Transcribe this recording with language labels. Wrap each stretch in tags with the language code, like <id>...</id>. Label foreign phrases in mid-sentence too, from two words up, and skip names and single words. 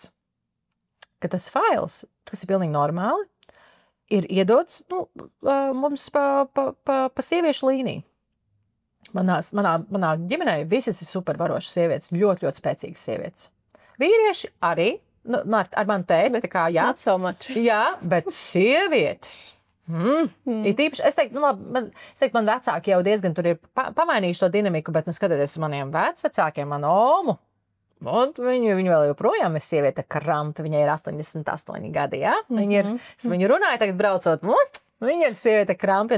<lv>Ka tas fails, kas ir pilnīgi normāli, ir iedots, nu, mums pa sieviešu līniju. Manā ģimenē visas ir supervarošas sievietes, ļoti, ļoti spēcīgas sievietes. Vīrieši arī. Nu, ar manu tēti, tā kā, jā.</lv> <en>Not so much.</en> <lv>Jā, bet sievietes. Ir tīpaši, es teiktu, man vecāki jau diezgan tur ir pamainījuši to dinamiku, bet, nu, skatoties uz maniem vecvecākiem, manu omu, un viņa vēl joprojām ir sieviete kramta, viņai ir 88 gadi, jā? Es viņu runāju tagad braucot, viņa ir sieviete krampa.</lv>